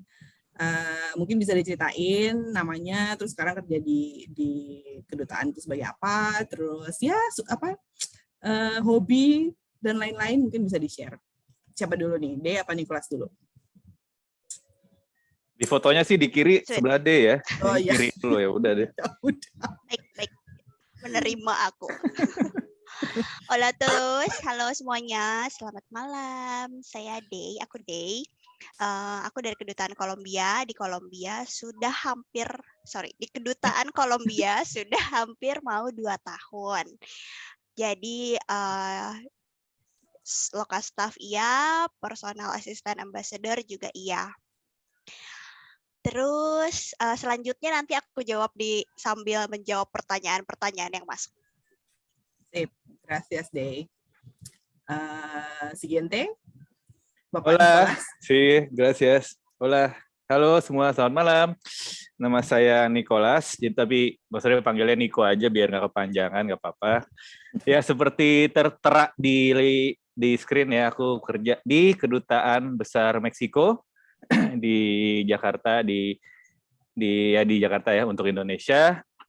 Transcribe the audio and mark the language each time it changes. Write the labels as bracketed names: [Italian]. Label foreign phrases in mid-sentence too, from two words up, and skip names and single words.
[Indonesian] Mungkin bisa diceritain namanya, terus sekarang kerja di kedutaan itu sebagai apa, terus ya hobi dan lain-lain mungkin bisa di-share. Siapa dulu nih? Dey apa Nicholas dulu? Di fotonya sih di kiri sebelah D ya. Oh iya. Kiri dulu ya, udah deh. Baik. Menerima aku. [Spanish] Hola todos, [Indonesian] halo semuanya, selamat malam. Saya Dey, aku Dey. Aku dari Kedutaan Kolombia. Di Kedutaan Kolombia sudah hampir mau 2 tahun. Jadi lokal staff iya, [English] personal assistant ambassador [Indonesian] juga iya. Terus selanjutnya nanti aku jawab sambil menjawab pertanyaan-pertanyaan yang masuk. Sip, [Spanish] gracias Dey. Siguiente. Bapak Hola, sí, gracias. Hola, [Indonesian] halo semua, selamat malam. Nama saya Nicholas, tapi maksudnya panggilnya Niko aja biar nggak kepanjangan, nggak apa-apa. Ya seperti tertera di screen ya, aku kerja di Kedutaan Besar Meksiko di Jakarta, di Jakarta ya untuk Indonesia.